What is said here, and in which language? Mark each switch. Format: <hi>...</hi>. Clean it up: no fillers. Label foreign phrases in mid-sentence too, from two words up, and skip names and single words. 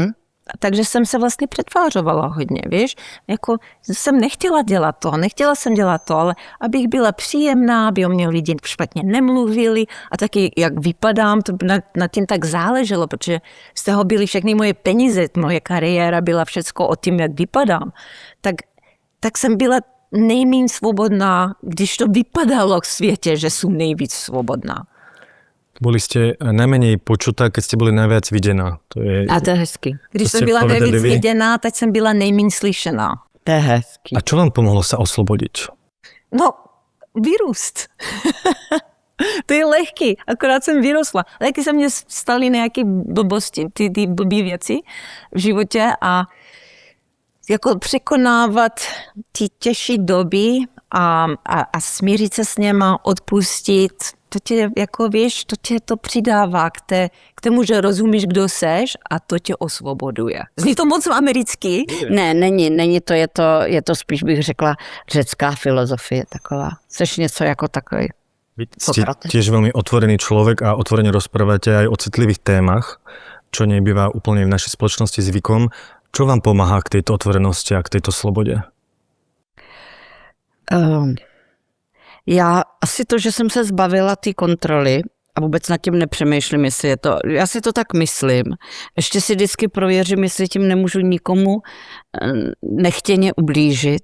<cs>Takže jsem se vlastně přetvářovala hodně, víš? Jako jsem nechtěla jsem dělat to, ale abych byla příjemná, aby o mě lidi špatně nemluvili a taky jak vypadám, to nad tím tak záleželo, protože z toho byly všechny moje peníze, moje kariéra byla všecko o tím, jak vypadám. Tak jsem byla nejméně svobodná, když to vypadalo v světě, že jsem nejvíc svobodná.</cs> <sk>Boli ste najmenej počutá, keď ste boli najviac videná.</sk> <cs>A to je hezky. Když jsem byla nejvíc videná, tak jsem byla nejméně slyšená. To je hezky.</cs> <sk>A čo vám pomohlo sa oslobodiť?</sk> <cs>No, vyrůst. To je lehký, akorát jsem vyrostla. Taky se mně staly nějaké blbosti, ty blbý věci v životě a jako překonávat ty těžší doby a smířit se s něma, odpustit, to tě, jako víš, to tě to přidává k tomu, že rozumíš, kdo seš a to tě osvoboduje. Zní to moc americký? Ne, není to, je to spíš bych řekla řecká filozofie taková. Seš něco jako takový.</cs> <sk>Vy ste tiež veľmi otvorený človek a otvorene rozprávate aj o citlivých témach, čo nebýva úplne v našej spoločnosti zvykom. Čo vám pomáha k tejto otvorenosti a k tejto slobode?</sk> <cs>Já asi to, že jsem se zbavila té kontroly a vůbec nad tím nepřemýšlím, jestli je to, já si to tak myslím. Ještě si vždycky prověřím, jestli tím nemůžu nikomu nechtěně ublížit.</cs>